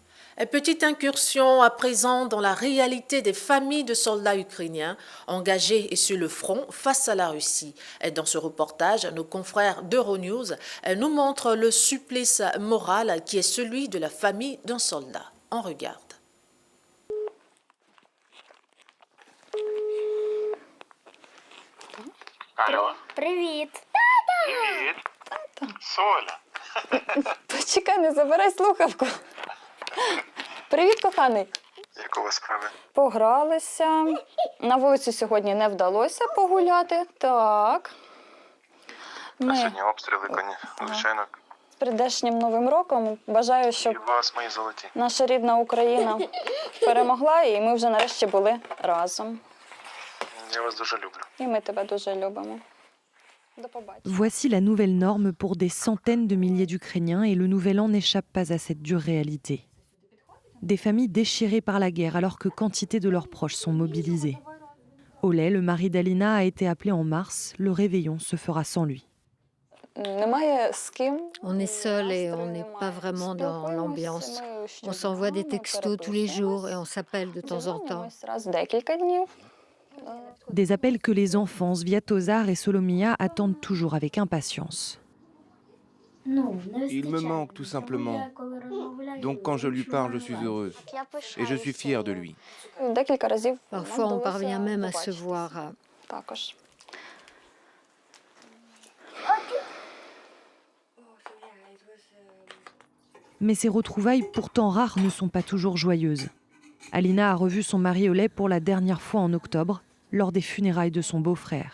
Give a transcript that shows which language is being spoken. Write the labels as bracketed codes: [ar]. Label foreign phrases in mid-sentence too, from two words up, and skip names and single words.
[fr] Petite incursion à présent dans la réalité des familles de soldats ukrainiens engagés sur le front face à la Russie. Dans ce reportage, nos confrères d'Euronews nous montrent le supplice moral qui est celui de la famille d'un soldat. On regarde. [uk] Алло. Привіт. Привіт. Соля. Почекай, не забирай слухавку. Привіт, коханий. Як у вас справи? Погралися. На вулицю сьогодні не вдалося погуляти. Так. А Ми сьогодні обстріли, звичайно. з прийдешнім Новим роком бажаю, І щоб вас, мої золоті. наша рідна Україна перемогла, і ми вже нарешті були разом. Я вас дуже люблю. І ми тебе дуже любимо. До побачення. [fr] Voici la nouvelle norme pour des centaines de milliers d'Ukrainiens et le nouvel an n'échappe pas à cette dure réalité. Des familles déchirées par la guerre alors que quantité de leurs proches sont mobilisés. Oleh, le mari d'Alina, a été appelé en mars. Le réveillon se fera sans lui. [uk] Немає з ким. [fr] On est seul et on n'est pas vraiment dans l'ambiance. On s'envoie des textos tous les jours et on s'appelle de temps en temps. [uk] Раз в декілька днів. [fr] Des appels que les enfants, Sviatozar et Solomia, attendent toujours avec impatience. Il me manque tout simplement. Donc quand je lui parle, je suis heureuse. Et je suis fière de lui. [uk] Декілька разів. [fr] Parfois, on parvient même à se voir. [uk] Також. [fr] Mais ces retrouvailles, pourtant rares, ne sont pas toujours joyeuses. Alina a revu son mari Oleh pour la dernière fois en octobre, lors des funérailles de son beau-frère.